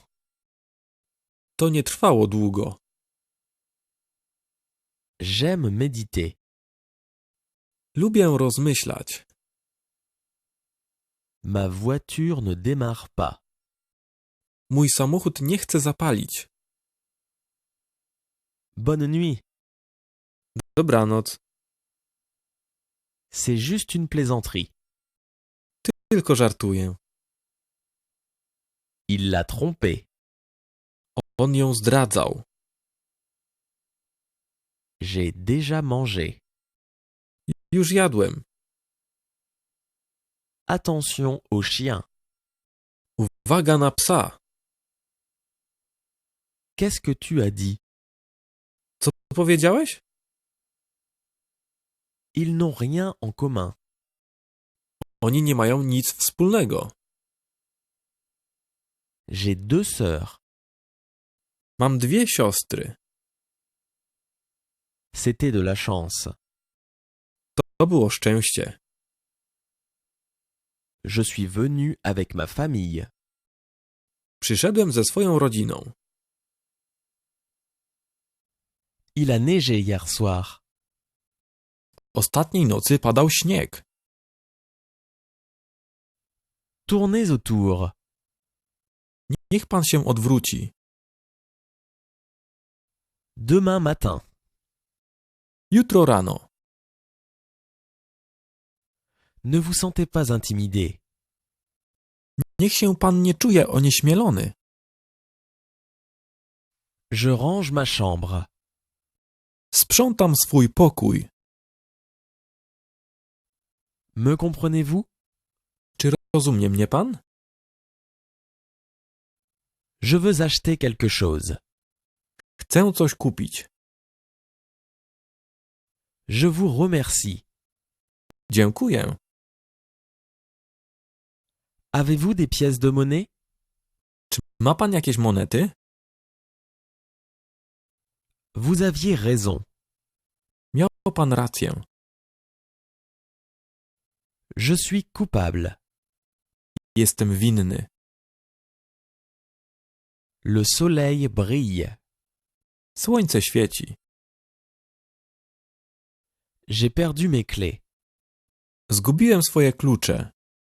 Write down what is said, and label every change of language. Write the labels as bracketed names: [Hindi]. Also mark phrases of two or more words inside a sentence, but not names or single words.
[Polish] To nie trwało długo. [French] J'aime méditer. [Polish] Lubię rozmyślać. [French] Ma voiture ne démarre pas. [Polish] Mój samochód nie chce zapalić. [French] Bonne nuit. [Polish] Dobranoc. [French] C'est juste une plaisanterie. [Polish] Tylko żartuję. [French] Il l'a trompée. [Polish] On ją zdradzał. [French] J'ai déjà mangé. [Polish] Już jadłem. [French] Attention au chien. [Polish] Uwaga na psa. [French] Qu'est-ce que tu as dit? [Polish] Co powiedziałeś? [French] Ils n'ont rien en commun. [Polish] Oni nie mają nic wspólnego. [French] J'ai deux sœurs. [Polish] Mam 2 siostry. [French] C'était de la chance. [Polish] To było szczęście. [French] Je suis venu avec ma famille. [Polish] Przyszedłem ze swoją rodziną. [French] Il a neigé hier soir. [Polish] Ostatniej nocy padał śnieg. [French] Tournez autour. [Polish] Niech pan się odwróci. [French] Demain matin. [Polish] Jutro rano. [French] Ne vous sentez pas intimidé. [Polish] Niech się pan nie czuje onieśmielony. [French] Je range ma chambre. [Polish] Sprzątam swój pokój. [French] Me comprenez-vous? [Polish] Czy rozumie mnie pan? [French] Je veux acheter quelque chose. [Polish] Chcę coś kupić. [French] Je vous remercie. [Polish] Dziękuję. [French] Avez-vous des pièces de monnaie? [Polish] Czy ma pan jakieś monety? [French] Vous aviez raison. [Polish] Miał pan rację. [French] Je suis coupable. [Polish] Jestem winny. [French] Le soleil brille. [Polish] Słońce świeci. [French] J'ai perdu mes clés. [Polish] Zgubiłem swoje klucze.